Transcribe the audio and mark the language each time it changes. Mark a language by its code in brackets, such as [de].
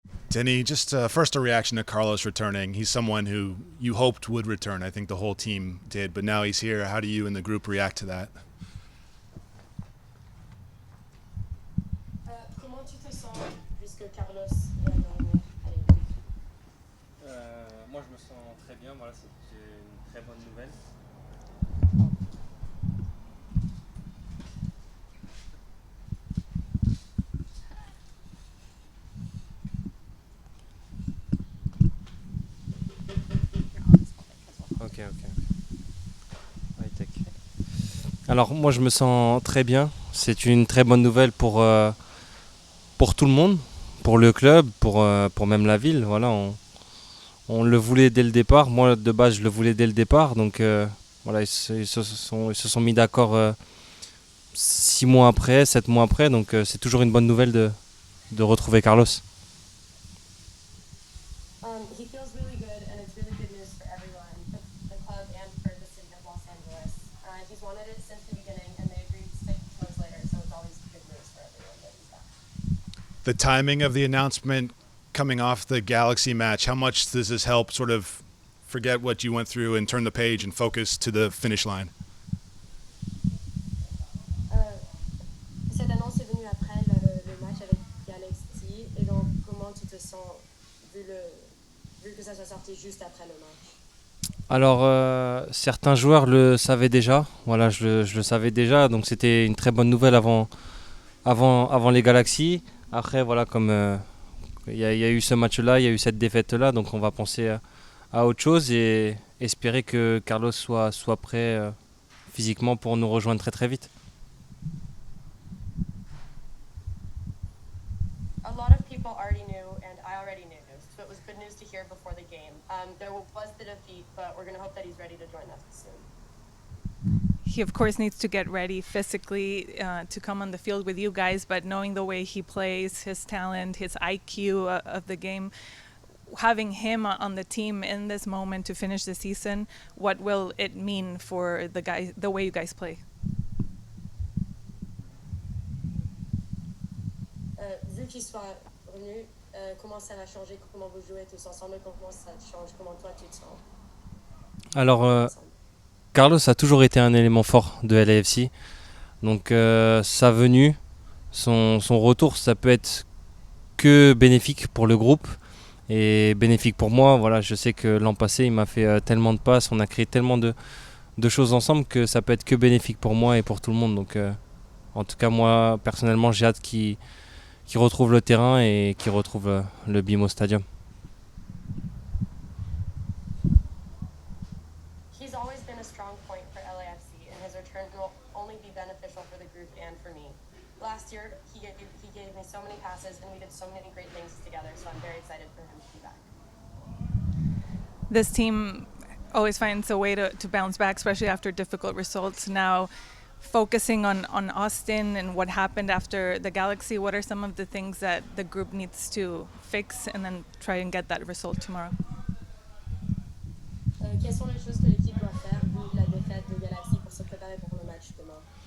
[en] Denny, just first a reaction to Carlos returning. He's someone who you hoped would return. I think the whole team did, but now he's here. How do you and the group react to that? [fr] Comment tu te sens puisque Carlos est arrivé à l'équipe? Moi je me sens très bien, voilà, c'est une très bonne nouvelle. Ok. [en] High tech. [fr] Alors moi je me sens très bien, c'est une très bonne nouvelle pour tout le monde, pour le club, pour même la ville. Voilà, on le voulait dès le départ, moi de base je le voulais dès le départ, donc voilà, ils se sont mis d'accord 6 mois après, 7 mois après, donc c'est toujours une bonne nouvelle de retrouver Carlos. [en] He feels really good, and it's really good news for everyone, the club and for the city of Los Angeles. He's wanted it since the beginning, and they agreed 6 months later, so it's always good news for everyone that he's back. The timing of the announcement coming off the Galaxy match, how much does this help sort of forget what you went through and turn the page and focus to the finish line? [fr] Cette annonce est venue après le match avec Galaxy, et donc comment tu te sens vu que ça soit sorti juste après le match? Alors certains joueurs le savaient déjà, voilà, je le savais déjà, donc c'était une très bonne nouvelle avant les Galaxies. Après voilà, comme il y a eu ce match-là, il y a eu cette défaite-là, donc on va penser à autre chose et espérer que Carlos soit prêt physiquement pour nous rejoindre très très vite. [en] A lot of people already knew, and I already knew, so it was good news to hear before the game. There was the defeat, but we're going to hope that he's ready to join us soon. He of course needs to get ready physically to come on the field with you guys, but knowing the way he plays, his talent, his IQ of the game, having him on the team in this moment to finish the season, what will it mean for the way you guys play? [fr] Vu qu'il soit revenu, comment ça va changer, comment vous jouez tous ensemble, comment ça change, comment toi tu te sens? Alors Carlos a toujours été un élément fort de LAFC, donc sa venue, son retour, ça peut être que bénéfique pour le groupe et bénéfique pour moi. Voilà, je sais que l'an passé il m'a fait tellement de passes, on a créé tellement de choses ensemble que ça peut être que bénéfique pour moi et pour tout le monde. Donc en tout cas moi personnellement j'ai hâte qu'il retrouve le terrain et qu'il retrouve le BMO Stadium. [en] He's always been a strong point for LAFC, and his return will only be beneficial for the group and for me. Last year, he gave me so many passes, and we did so many great things together, so I'm very excited for him to be back. This team always finds a way to bounce back, especially after difficult results. Now, focusing on Austin and what happened after the Galaxy, what are some of the things that the group needs to fix and then try and get that result tomorrow? [fr] Quelles sont les choses que l'équipe doit faire vu la défaite de Galaxy pour se préparer pour le match demain?